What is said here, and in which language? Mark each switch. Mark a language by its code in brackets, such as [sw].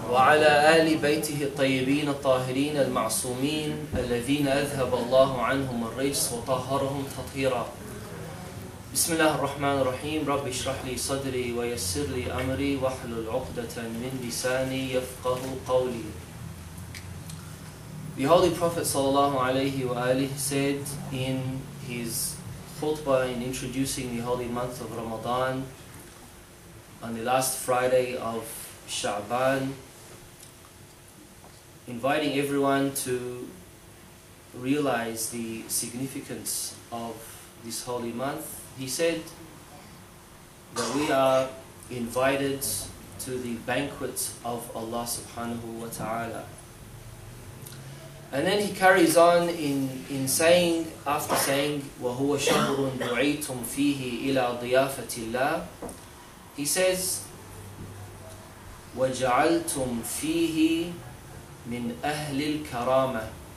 [ar] وعلى آل بيته الطيبين الطاهرين المعصومين الذين أذهب الله عنهم الرجس وطهرهم تطهيرا. بسم الله الرحمن الرحيم رب اشرح لي صدري ويسر لي أمري واحلل عقدة من لساني يفقه قولي. [en] The Holy Prophet ﷺ said in his khutbah in introducing the holy month of Ramadan on the last Friday of Sha'ban, inviting everyone to realize the significance of this holy month. He said that we are invited to the banquet of Allah subhanahu wa ta'ala. And then he carries on in saying, after saying, [ar] وَهُوَ شَهْرٌ دُعِيتُمْ فِيهِ إِلَى ضِيَافَةِ اللَّهِ, [en] he says, [ar] وَجَعَلْتُمْ فِيهِ مِنْ أَهْلِ الْكَرَامَةِ.